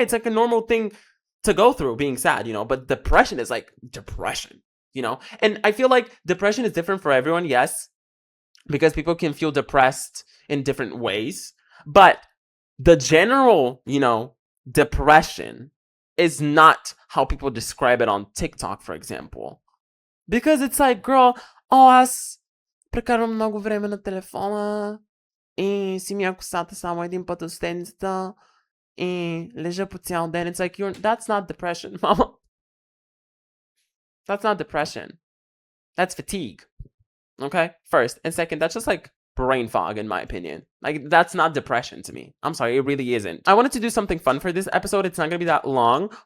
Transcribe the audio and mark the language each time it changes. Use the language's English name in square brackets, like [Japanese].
[English] It's like a normal thing to go through, being sad, you know. But depression is like depression, you know. And I feel like depression is different for everyone, yes. Because people can feel depressed in different ways. But the general, you know, depression is not how people describe it on TikTok, for example. Because it's like, girl, oh, [Bulgarian] аз прекарвам много време на телефона и си мия косата само един път от седмицата и лежа по цял ден. [English] It's like, that's not depression, mama. That's not depression. That's fatigue. Okay? First. And second, that's just like brain fog, in my opinion. Like, that's not depression to me. I'm sorry, it really isn't. I wanted to do something fun for this episode. It's not gonna be that long.